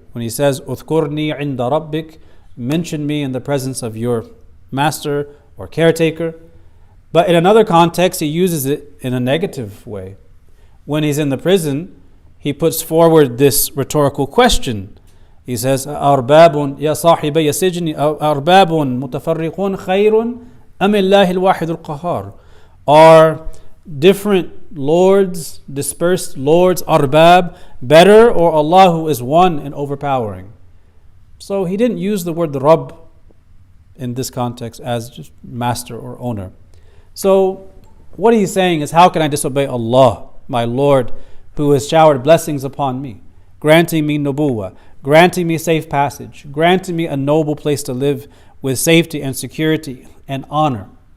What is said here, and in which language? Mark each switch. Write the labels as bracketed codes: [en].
[en] When he says, [ar] Uthkurni inda rabbik, [en] mention me in the presence of your master or caretaker. But in another context, he uses it in a negative way. When he's in the prison he puts forward this rhetorical question. He says, [ar] أَرْبَابٌ يَا صَاحِبَيَ السِّجْنِ أَرْبَابٌ مُتَفَرِّقٌ خَيْرٌ أَمِ اللَّهِ الْوَاحِدُ الْقَهَّارُ. [en] Are different lords, dispersed lords, arbab, better, or Allah who is one and overpowering? So he didn't use the word Rabb in this context as just master or owner. So what he's saying is, how can I disobey Allah, my Lord, who has showered blessings upon me, granting me nubuwwah, granting me safe passage, granting me a noble place to live with safety and security and honor.